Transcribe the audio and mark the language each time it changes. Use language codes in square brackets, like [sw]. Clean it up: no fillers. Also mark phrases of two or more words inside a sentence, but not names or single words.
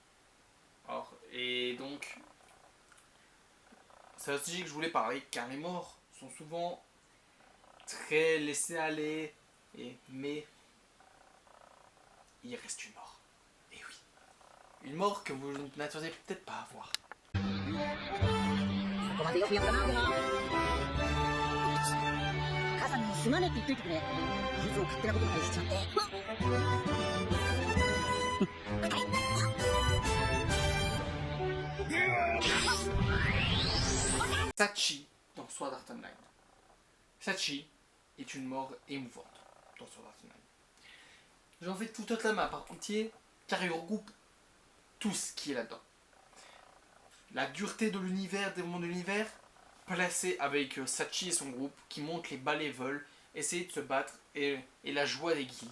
[fr] Et donc, c'est un sujet que je voulais parler, car les morts sont souvent très laissés aller, mais il reste une mort. Et oui, une mort que vous n'attendez peut-être pas à voir. [ja] ここまでよくやったな、でも。母さんにすまねって言っといてくれ。いつも勝手なことまでしちゃって。 [fr] Sachi dans Sword Art Online. Sachi est une mort émouvante dans Sword Art Online. J'en fais tout un à part entier car il regroupe tout ce qui est là-dedans. La dureté de l'univers, des mondes de l'univers, placé avec Sachi et son groupe qui montent les balais vols, essayer de se battre et la joie des guildes.